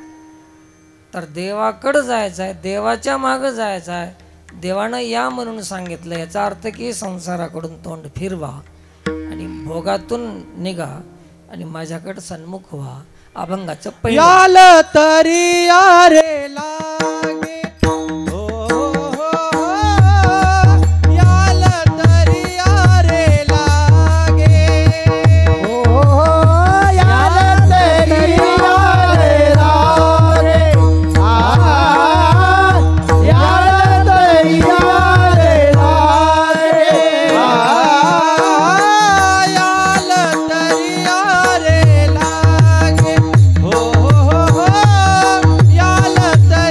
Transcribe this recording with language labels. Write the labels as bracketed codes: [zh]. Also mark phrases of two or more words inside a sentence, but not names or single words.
[mr] तर देवाकडं जायचं आहे, देवाच्या मागं जायचं आहे. देवानं या म्हणून सांगितलं. याचा अर्थ की संसाराकडून तोंड फिरवा आणि भोगातून निघा आणि माझ्याकडे सन्मुख व्हा. अभंगाचं पहिलं. याल तरी यारे लागे, याल तरी यारे लागे, याल तरी यारे लागे, याल तरी यारे लागे, याल तरी यारे लागे, याल